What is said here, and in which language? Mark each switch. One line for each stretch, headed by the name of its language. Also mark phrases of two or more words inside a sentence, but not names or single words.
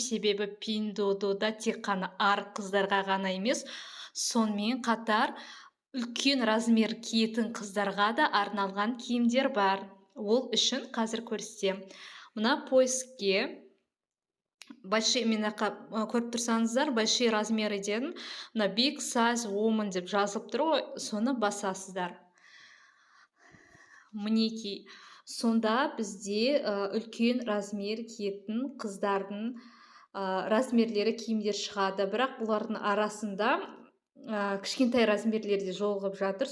Kazakh: Себебі Пиндодода тек қана арық қыздарға ғана емес, сонымен қатар үлкен размер киетін қыздарға да арналған киімдер бар. Ол үшін қазір көрсетемін. Мына поискке большие, мені көріп тұрсаңыздар,
Russian: большие размеры
Kazakh: дедім. Мына
English: big size woman
Kazakh: деп жазылып тұр ғой, соны басасыздар. Мінекей, сонда бізде үлкен размер киетін қыздардың размерлері киімдер шығады. Бірақ бұлардың арасында кішкентай размерлерде жолығып жатыр.